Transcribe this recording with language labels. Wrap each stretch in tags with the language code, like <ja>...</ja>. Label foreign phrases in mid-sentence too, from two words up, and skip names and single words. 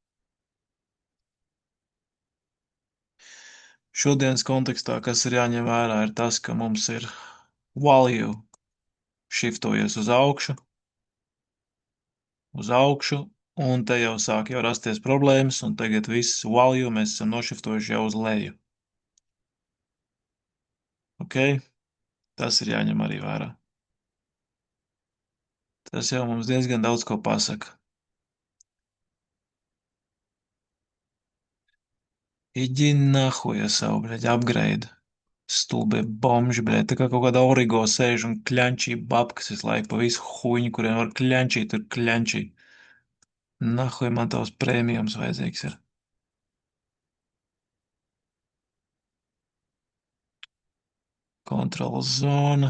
<lv>Šodienas kontekstā, kas ir jāņem vērā, ir tas, ka mums ir value shiftojies uz augšu, un te jau sāk jau rasties problēmas, un tagad viss value mēs esam nošiftojuši jau uz leju. Ok? Tas ir jāņem arī vērā. Tas jau mums diezgan daudz ko pasaka.</lv> <ru>Иди нахуй, я savu, bļaļ, upgrade.</ru> <lv>Stulbie bomži, bļaļ, tā kā kaut kāda origo sēž un kļančī babkas visu laiku pa visu huņu, kuriem var kļančīt, tur kļančī. Nahuj man tavs prēmijums vajadzīgs ir. Kontrola zona.</lv>